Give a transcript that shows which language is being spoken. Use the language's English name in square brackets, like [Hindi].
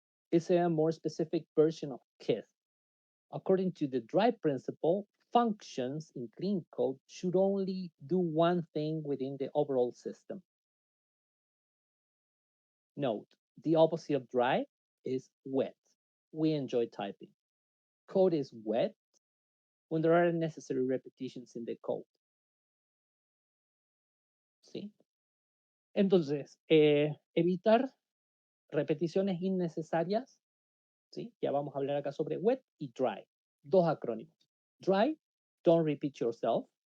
[English] It's a more specific version of KISS. According to the dry principle, functions in clean code should only do one thing within the overall system. Note, the opposite of dry is wet. We enjoy typing. Code is wet when there are unnecessary repetitions in the code. [Spanish] ¿Sí? Entonces, evitar repeticiones innecesarias, ¿sí? Ya vamos a hablar acá sobre wet y dry. Dos acrónimos. [English] Dry, don't repeat yourself.